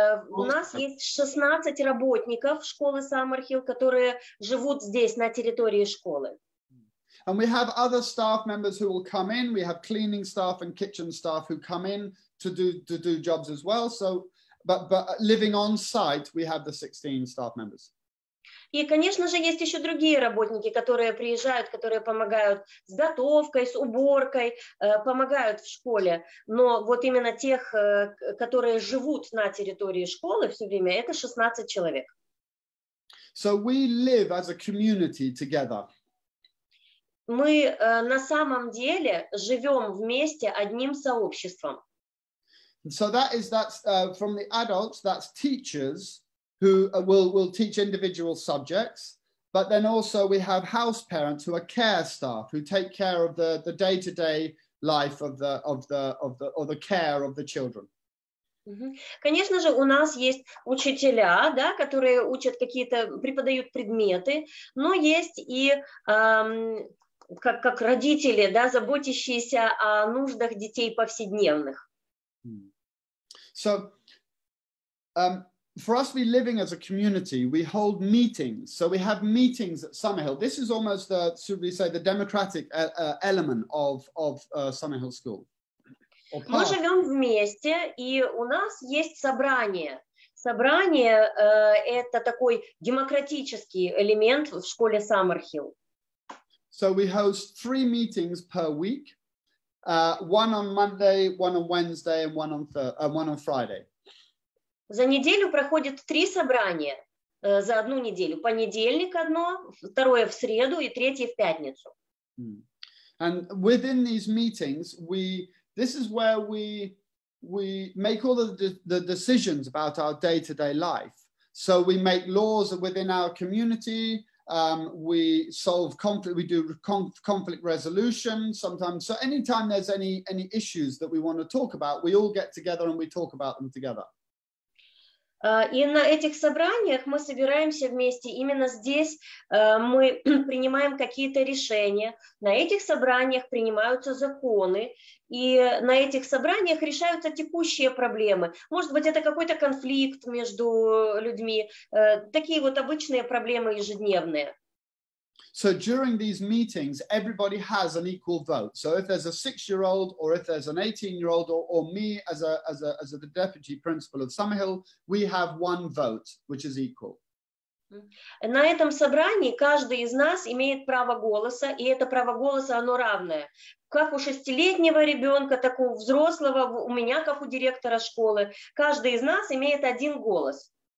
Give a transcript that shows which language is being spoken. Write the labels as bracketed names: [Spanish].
[Russian] У нас есть 16 работников школы Саммерхіл, которые живут здесь, на территории школы. [English] And we have other staff members who will come in. We have cleaning staff and kitchen staff who come in to do jobs as well. So, but living on site, we have the 16 staff members. [Russian] И, конечно же, есть еще другие работники, которые приезжают, которые помогают с готовкой, с уборкой, помогают в школе. Но вот именно тех, которые живут на территории школы все время, это 16 человек. [English] So we live as a community together. [Russian] Мы на самом деле живем вместе одним сообществом. [English] So that's from the adults, that's teachers who will teach individual subjects, but then also we have house parents who are care staff who take care of the day-to-day life of the care of the children. [Russian] Конечно же, у нас есть учителя, да, которые учат преподают предметы, но есть и как родители, да, заботящиеся о нуждах детей повседневных. [English] So, for us, we living as a community, we hold meetings. So we have meetings at Sammerhіл. This is almost, should we say, the democratic element of Sammerhіл School. [Russian] Мы живем вместе, и у нас есть собрание. Собрание – это такой демократический элемент в школе Саммерхіл. [English] So we host 3 meetings per week, one on Monday, one on Wednesday, and one on Friday. [Russian] За неделю проходит 3 собрания за одну неделю. Понедельник одно, второе в среду и третье в пятницу. [English] And within these meetings, this is where we make all of the decisions about our day-to-day life. So we make laws within our community. We solve conflict. We do conflict resolution sometimes. So anytime there's any issues that we want to talk about, we all get together and we talk about them together. [Russian] И на этих собраниях мы собираемся вместе. Именно здесь мы принимаем какие-то решения. На этих собраниях принимаются законы. И на этих собраниях решаются текущие проблемы. Может быть, это какой-то конфликт между людьми. Такие вот обычные проблемы ежедневные. [English] So during these meetings, everybody has an equal vote. So if there's a 6-year-old or if there's an 18-year-old or me as the deputy principal of Sammerhіл, we have one vote, which is equal. [Russian] На этом собрании каждый из нас имеет право голоса, и это право голоса, оно равное. Как у 6-летнего ребенка, так и у взрослого, у меня, как у директора школы. Каждый из нас имеет один голос.